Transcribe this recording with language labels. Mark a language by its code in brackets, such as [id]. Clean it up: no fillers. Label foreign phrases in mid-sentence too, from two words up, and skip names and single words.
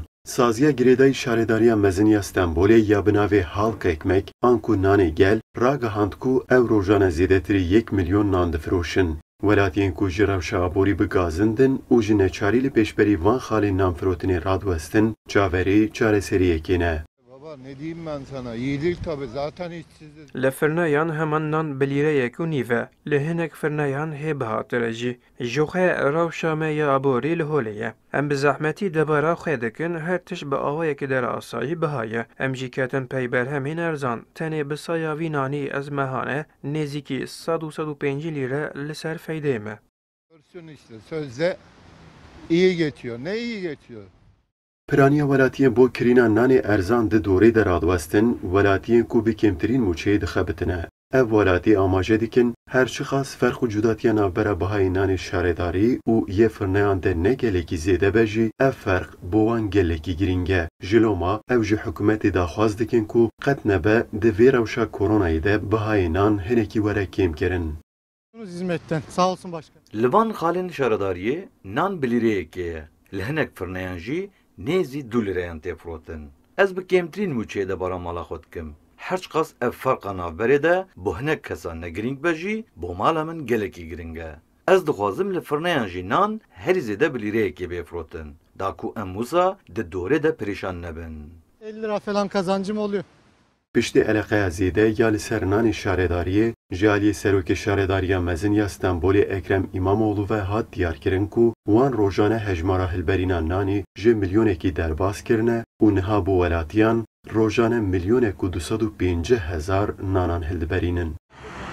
[ku] Saziya girêdayî şaredariya meziniya Stenbolê ya bi navê Halk Ekmek, an ku nanê gel, ragihand ku ew rojane zêdetirî 1 milyon nan difiroşin. Welatiyên ku ji rewşa aborî bigazindin û ji neçarî li pêşberî van xalên nanfirotinê radwestin, çaverê çareseriyekê ne. [tr] Baba ne diyeyim ben sana? İyi değil tabii. Zaten işsiziz. [ku] Li firneyan heman nan bi lîreyek û nîve, li hinek firneyan hê bihatire jî. Ji xwe rewşa me ya aborî li holê ye. Em bi zehmetî debara xwe dikin, her tişt bi awayekî dere asayî bihaye. Em jî ketin peyber hemên erzan. Tenê bi saya vî nanî ez mehane, nêzîkî 100-105 lîre li ser feydê me. [tr] Görsün işte sözde iyi geçiyor. Ne iyi geçiyor? [ku] Piraniya welatiyên bo kirîna nanê erzan di dorê de radwestin, welatiyên ku bi kêmtirîn mûçeyê dixebitine. Ev welatî amaje dikin, her çi xas ferq û cudatiya navbera bihayê nanê şaredarî û yê firneyan de ne gelekî zêde be jî, ev ferq bo wan gelekî giring e. Ji loma, ew ji hikûmetê daxwaz dikin ku qet nebe di vê rewşa koronayê de bihayê nan hinekî were kêmkirin. [tr] Hizmetten. Sağ olsun başkan. [ku] Li van xalên şaredariyê nan bi lîreyekê ye. Li hinek firneyan jî nêzî 2 lîreyan tê firotin. Ez bi kêmtirîn mûçeyê de bara mala xwe dikim. Her çi qas ev ferqa navberê de bo hinek kesan ne girîng be jî bo mala min gelekî giring e. Ez dixwazim li firneyan jî nan herî zêde bi lîreyekê bê firotin. Da ku em wisa di dorê de perîşan nebin. [tr] 50 lira falan kazancım oluyor. [ku] Piştî eleqeya zêde ya li ser nanê şaredariyê, ji aliyê Serokê Şaredariya Mezin ya Stenbolê Ekrem İmamoğlu ve hat diyarkirin ku wan rojane hejmara hilberîna nanê ji milyonekî derbas kirine û niha bo welatiyan rojane milyonek û 250,000 nanan hildiberînin.